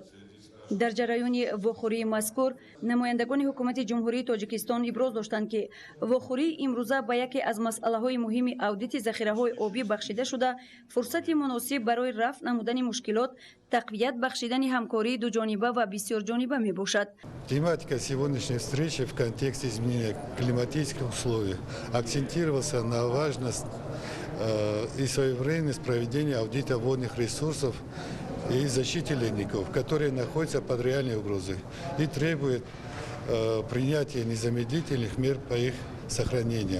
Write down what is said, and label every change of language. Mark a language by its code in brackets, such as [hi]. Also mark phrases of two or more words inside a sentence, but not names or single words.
[tg] дар ҷараёни вохӯрии мазкур намояндагони ҳукумати ҷумҳурии Тоҷикистон иброз доштанд, ки вохӯрии имрӯза ба яке аз масъалаҳои муҳими аудити захираҳои обӣ бахшида шуда фурсати муносиб барои рафъ намудани мушкилот, тақвият бахшидани ҳамкории дуҷониба ва бисёрҷониба мебошад. [ru] Тематика сегодняшней встречи в контексте изменения климатических условий акцентировался на важность и своевременность проведения аудита водных ресурсов и защите ледников, которые находятся под реальной угрозой и требуют принятия незамедлительных мер по их сохранению.